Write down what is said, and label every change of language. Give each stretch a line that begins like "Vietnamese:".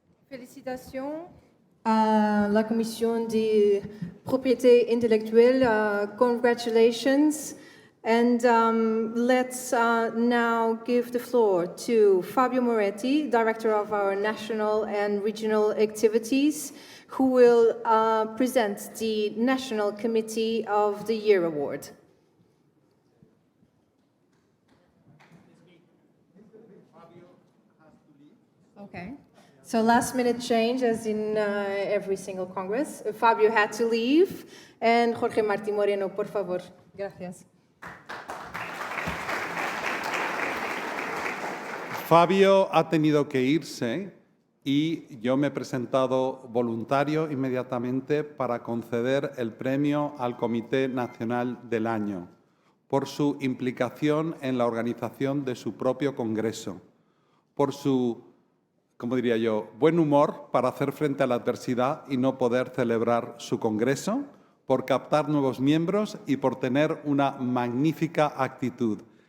French: Félicitations à la Commission de propriété intellectuelle.
English: Congratulations. And let's now give the floor to Fabio Moretti, Director of our National and Regional Activities, who will present the National Committee of the Year Award. Okay. So last minute change, as in every single Congress. Fabio had to leave, and Jorge Martí Moreno,
Spanish: por favor. Gracias. Fabio ha tenido que irse y yo me he presentado voluntario inmediatamente para conceder el premio al Comité Nacional del Año por su implicación en la organización de su propio congreso, por su, como diría yo, buen humor para hacer frente a la adversidad y no poder celebrar su congreso, por captar nuevos miembros y por tener una magnífica actitud.